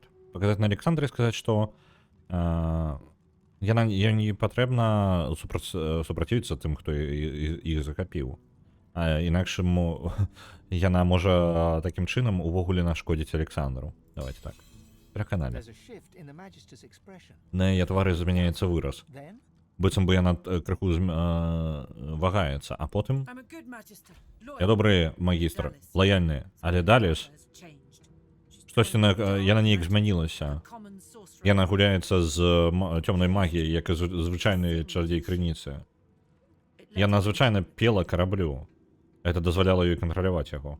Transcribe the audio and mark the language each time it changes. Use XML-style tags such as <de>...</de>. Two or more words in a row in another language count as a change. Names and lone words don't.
<be>Паказаць на Александры і сказаць, што яна не патрэбна супраціўіцца тым, хто іх захапіў. Інакш яна можа такім чынам увогуле нашкодзіць Александру. Давайте так. Пераканалі.</be> <en>There's a shift in the Magister's expression.</en> <be>На яе твары змяняецца выраз.</be> <en>Then,</en> <be>Быццам бы яна крыху вагаецца, а потым</be> <en>I'm a good magister.</en> <be>я добры магістр, лаяльны, але далеш штосьці яна неяк змянілася. Яна гуляецца з цёмнай магіяй, як і звычайны чародзей крыніцы. Яна звычайна пела караблю. Это дазваляла ёй кантраляваць яго.</be>